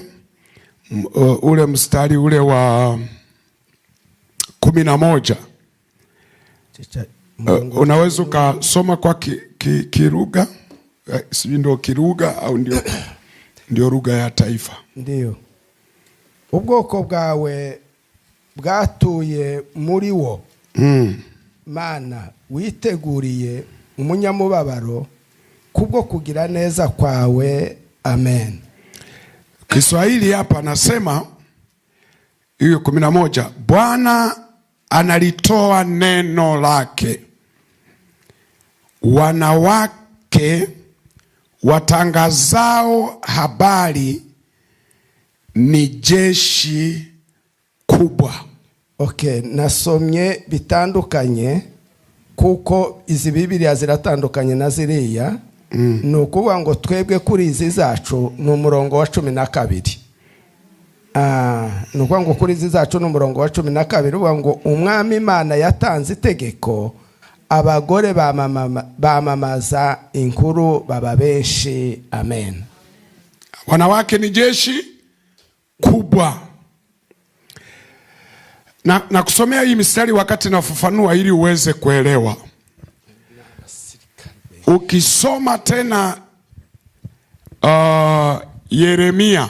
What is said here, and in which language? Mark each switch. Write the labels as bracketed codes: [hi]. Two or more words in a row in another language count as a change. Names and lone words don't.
[sw] Ule mstari ule wa 11. Unaweza ukasoma kwa Kiruga? Sijui ndio Kiruga au ndio lugha ya taifa. Ndio. [rw] Ubwoko bwawe bwatuye muri wo. Mana witeguriye umunyamubabaro kubwo kugira neza kwawe. Amen. [sw] Kiswahili hapa nasema hiyo 11, Bwana analitoa neno lake, wanawake watangazao habari ni jeshi kubwa. [rw] Okay, nasomye bitandukanye kuko izi Bibiliya ziratandukanye na ziriya. Nukuvuga ngo twebwe kuri izi zacu ni umurongo wa 12. Nukuvuga ngo kuri izi zacu ni umurongo wa 12 uvuga ngo umwami Imana yatanze itegeko, abagore bamamaza inkuru baba benshi. Amen. [sw] Wanawake ni jeshi kubwa. Na kusomea hii mistari wakati nafafanua ili uweze kuelewa. Ukisoma tena Yeremia